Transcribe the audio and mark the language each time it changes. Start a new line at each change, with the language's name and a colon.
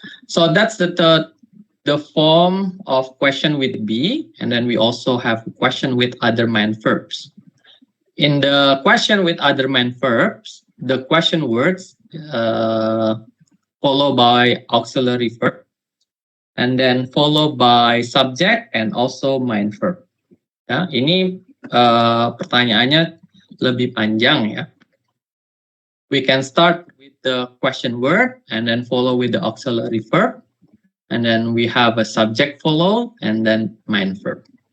English: So that's the form of question with be, and then we also have question with other main verbs. In the question with other main verbs, the question words followed by auxiliary verb, and then followed by subject and also main verb.
Indonesian: Ya, ini pertanyaannya lebih panjang ya.
English: We can start with the question word and then follow with the auxiliary verb, and then we have a subject follow and then main verb.